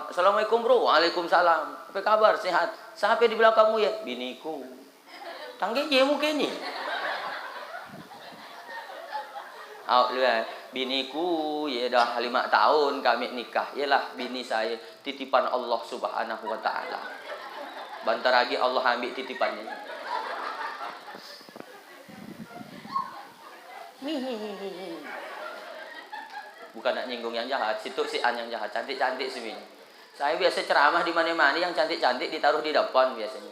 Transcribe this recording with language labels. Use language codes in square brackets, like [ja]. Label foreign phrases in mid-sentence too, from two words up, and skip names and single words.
[ms] Assalamualaikum bro, waalaikumsalam. Apa kabar, sehat? Siapa di belakangmu ya? Biniku. Tangge je mukanya. Biniku ya dah 5 tahun kami nikah. Yalah bini saya titipan Allah [ar] سبحانه وتعالى. [ms] Bentar lagi Allah ambil titipannya. Bukan nak nyinggung yang jahat, situ si An yang jahat, cantik-cantik sih. Saya biasa ceramah di mana-mana yang cantik-cantik ditaruh di depan biasanya.